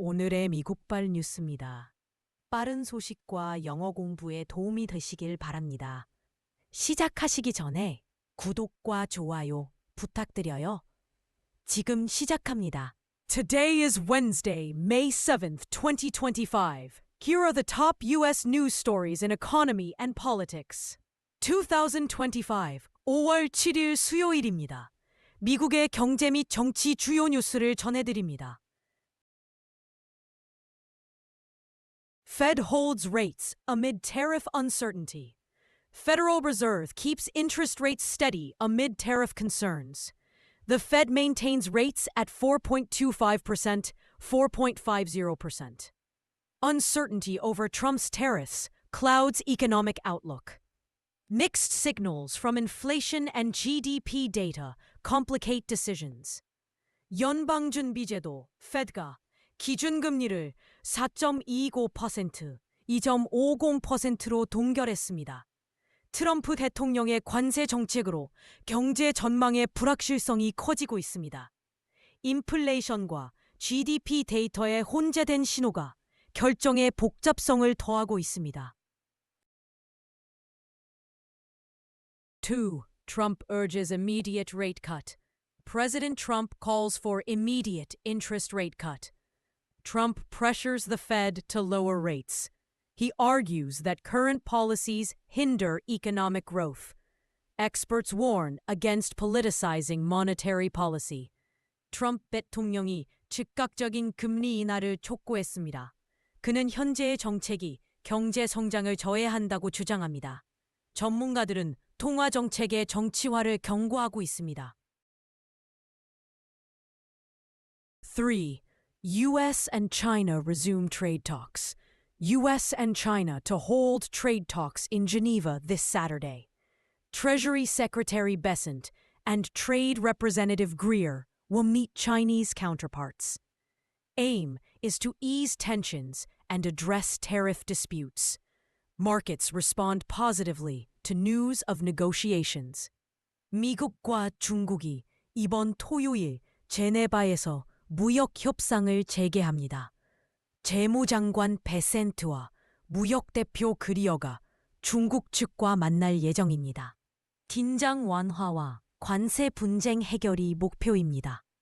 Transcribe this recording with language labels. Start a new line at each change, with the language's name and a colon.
Korean: 오늘의 미국발 뉴스입니다. 빠른 소식과 영어 공부에 도움이 되시길 바랍니다. 시작하시기 전에 구독과 좋아요 부탁드려요. 지금 시작합니다.
English: Today is Wednesday, May 7th, 2025. Here are the top U.S. news stories in economy and politics.
Korean: 2025, 5월 7일 수요일입니다. 미국의 경제 및 정치 주요 뉴스를 전해드립니다.
English: Fed holds rates amid tariff uncertainty. Federal Reserve keeps interest rates steady amid tariff concerns. The Fed maintains rates at 4.25%, 4.50%. Uncertainty over Trump's tariffs clouds economic outlook. Mixed signals from inflation and GDP data complicate decisions.
Korean: 연방준비제도 Fed가 기준금리를 4.25%, 2.50%로 동결했습니다. 트럼프 대통령의 관세 정책으로 경제 전망의 불확실성이 커지고 있습니다. 인플레이션과 GDP 데이터의 혼재된 신호가 결정의 복잡성을 더하고 있습니다.
English: 2. Trump urges immediate rate cut. President Trump calls for immediate interest rate cut. Trump pressures the Fed to lower rates. He argues that current policies hinder economic growth. Experts warn against politicizing monetary policy.
Korean: 트럼프 대통령이 즉각적인 금리 인하를 촉구했습니다. 그는 현재의 정책이 경제 성장을 저해한다고 주장합니다. 전문가들은 통화 정책의 정치화를 경고하고 있습니다.
English: 3. U.S. and China resume trade talks. U.S. and China to hold trade talks in Geneva this Saturday. Treasury Secretary Bessent and Trade Representative Greer will meet Chinese counterparts. Aim is to ease tensions and address tariff disputes. Markets respond positively to news of negotiations.
Korean: 미국과 중국이 이번 토요일 제네바에서 무역 협상을 재개합니다. 재무장관 베센트와 무역대표 그리어가 중국 측과 만날 예정입니다. 긴장 완화와 관세 분쟁 해결이 목표입니다.